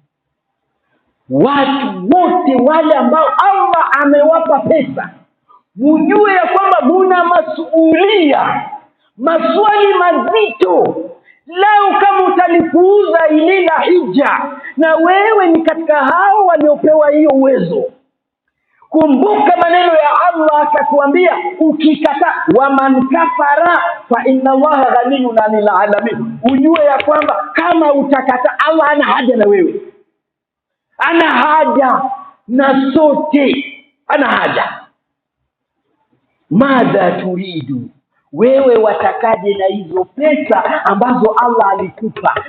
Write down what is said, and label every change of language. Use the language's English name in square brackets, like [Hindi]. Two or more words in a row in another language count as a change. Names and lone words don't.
[Swahili] Watu wote wale ambao Allah amewapa pesa, mjue ya kwamba muna masuhulia, maswali mazito. Lau kama utalipuuza ile la hija, na wewe ni katika hao waliopewa hiyo uwezo, kumbuka maneno ya Allah akatuambia, ukikata [Arabic] ومن كفر فإن الله غني عن العالمين. [Swahili] Ujue ya kwamba kama utakata, Allah hana haja na wewe. ana haja na sote, ana haja. [Arabic] ماذا تريد, [Swahili] wewe watakaje na hizo pesa ambazo Allah alikupa?